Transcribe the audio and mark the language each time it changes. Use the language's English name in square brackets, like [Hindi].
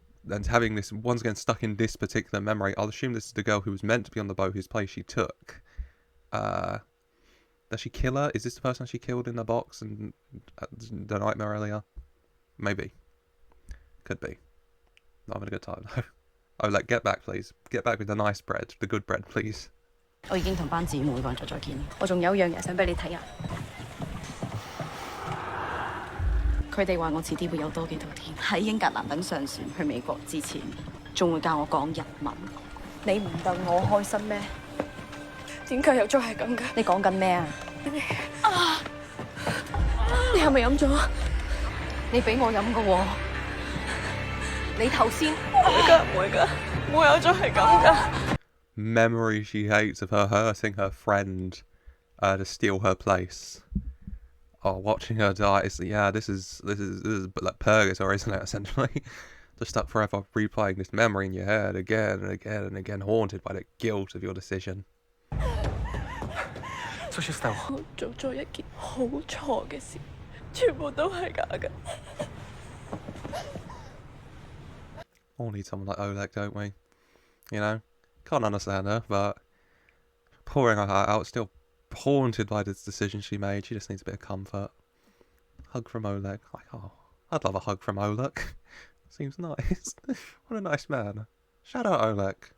[English] And having this, once again, stuck in this particular memory, I'll assume this is the girl who was meant to be on the boat whose place she took. Does she kill her? Is this the person she killed in the box and the nightmare earlier? Maybe. Could be. Not having a good time though. Oh, like, get back, please. Get back with the nice bread. The good bread, please. [Chinese] 我已經同班姊妹講咗再見。我仲有樣嘢想俾你睇下。佢哋話我遲啲會有多幾套片喺英格蘭等上船去美國之前，仲會教我講日文。你唔戥我開心咩？點解又再係咁嘅？你講緊咩啊？你係咪飲咗？你俾我飲㗎喎。你頭先唔會㗎，唔會有再係咁㗎。 [English] Memory she hates of her hurting her friend to steal her place. Oh, watching her die. This is like purgatory, isn't it? Essentially, just stuck forever replaying this memory in your head again and again and again, haunted by the guilt of your decision. [Polish] Co się stało? [Chinese] 我做咗一件好錯嘅事，全部都係假嘅。 [English] All need someone like Oleg, don't we? You know, can't understand her, but pouring her heart out, still haunted by this decision she made. She just needs a bit of comfort. Hug from Oleg. Like, oh, I'd love a hug from Oleg. Seems nice. What a nice man. Shout out Oleg.